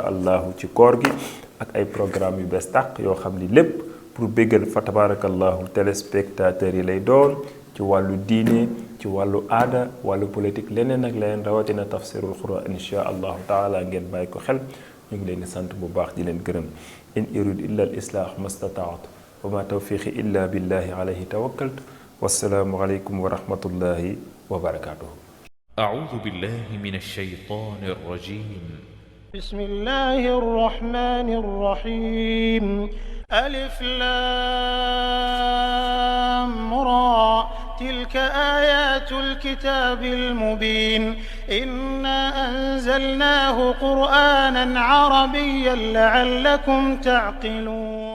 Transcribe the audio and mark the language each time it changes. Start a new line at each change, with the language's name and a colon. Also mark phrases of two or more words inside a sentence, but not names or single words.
Wolof: allahu ci koor gi ak ay programme yu bees tàq yoo xam ni lépp pour béggal fa tabarakallahu téléspectateurs yi lay doon ci wàllu diine ci wàllu aada wàllu politique leneen ak leneen rawatina tafsirul quran
Arabic: إن شاء الله تعالى
Wolof: ngeen bàyyi ko xel ñu ngi leen di sant bu baax di leen gërëm
Arabic: إن أريد إلا الإصلاح ما استطعت وما توفيقي إلا بالله عليه توكلت والسلام عليكم ورحمة الله وبركاته أعوذ بالله من الشيطان الرجيم بسم الله الرحمن الرحيم ألف لام را تلك آيات الكتاب المبين إنا أنزلناه قرآنا عربيا لعلكم تعقلون